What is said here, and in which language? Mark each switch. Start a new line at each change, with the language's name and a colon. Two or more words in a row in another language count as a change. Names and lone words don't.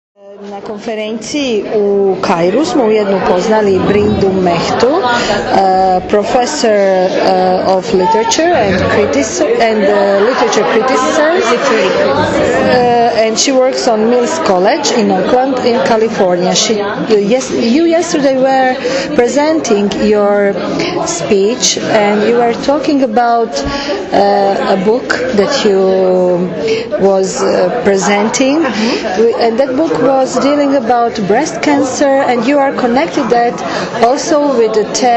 Croatian: Na konferenciji u Kairu smo ujedno upoznali Brindu Mehtu,
English: professor of literature and literature criticism, and she works on Mills College in Oakland, in California. You yesterday were presenting your speech, and you were talking about a book that you was presenting, and that book was dealing about breast cancer, and you are connected that also with the